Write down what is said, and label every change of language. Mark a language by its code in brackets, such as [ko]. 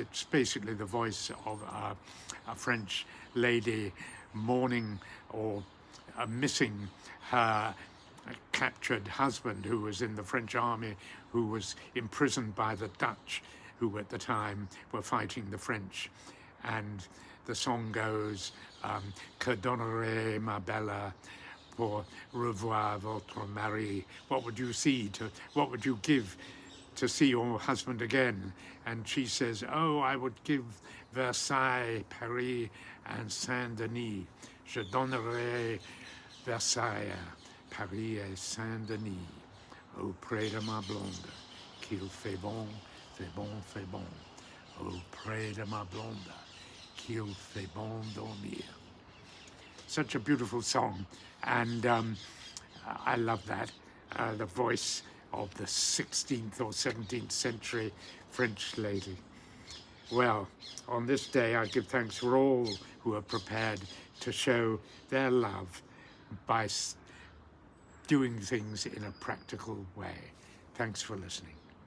[en] It's basically the voice of a French lady mourning or missing her captured husband, who was in the French army, who was imprisoned by the Dutch, who at the time were fighting the French. And the song goes, [fr] "Que donnerait ma belle pour revoir votre mari?" [en] What would you give to see your husband again? And she says, "Oh, I would give Versailles, Paris, and Saint-Denis. [fr] Je donnerais Versailles, Paris et Saint-Denis auprès de ma blonde, qu'il fait bon, fait bon, fait bon, auprès de ma blonde, qu'il fait bon dormir." [en] Such a beautiful song, and I love that. The voice of the 16th or 17th century French lady. Well, on this day I give thanks for all who are prepared to show their love by doing things in a practical way. Thanks for listening.